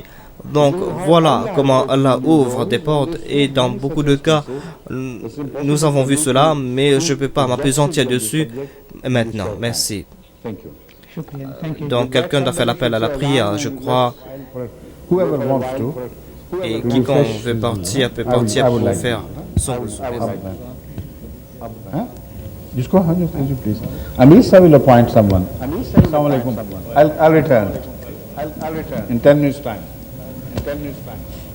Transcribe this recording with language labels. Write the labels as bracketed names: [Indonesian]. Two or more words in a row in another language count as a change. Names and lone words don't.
[French] Donc voilà comment Allah ouvre des portes et dans beaucoup de cas nous avons vu cela, mais je ne peux pas m'appesantir dessus maintenant. Merci. Donc quelqu'un doit faire l'appel à la prière, je crois. Et quiconque veut partir peut partir pour faire son besoin. [English] Amir Sahib will appoint someone. [Arabic] السلام عليكم. [English] I'll return in 10 minutes time.